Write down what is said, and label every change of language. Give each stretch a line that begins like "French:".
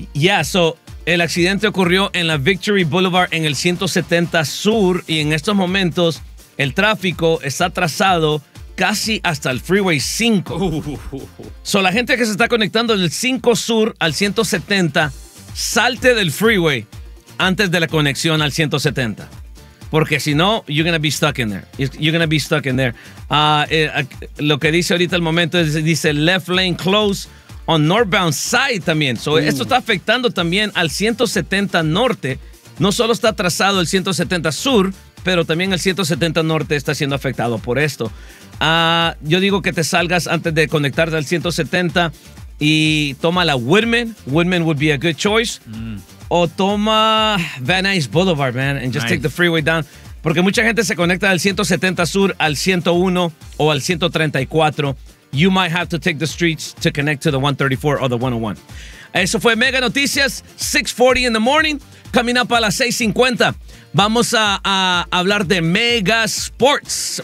English: Yeah, so
Spanish: el accidente ocurrió en la Victory Boulevard en el 170 Sur y en estos momentos el tráfico está trazado casi hasta el Freeway 5. So la gente que se está conectando del 5 Sur al 170, salte del freeway antes de la conexión al 170. Porque si no,
English: you're going to be stuck in there. You're going to be stuck in there.
Spanish: Lo que dice ahorita el momento es, dice
English: left lane closed on northbound side
Spanish: también. So esto está afectando también al 170 norte. No solo está atrasado el 170 sur, pero también el 170 norte está siendo afectado por esto. Yo digo que te salgas antes de conectarte al 170 y toma la Whitman.
English: Whitman would be a good choice.
Spanish: O toma
English: Van Nuys Boulevard, man, and just take the freeway down.
Spanish: Porque mucha gente se conecta del 170 sur al 101 o al 134.
English: You might have to take the streets to connect to the 134 or the 101.
Spanish: Eso fue
English: Mega Noticias, 6:40 in the morning.
Spanish: Camina para las 6:50. Vamos a hablar de Mega Sports.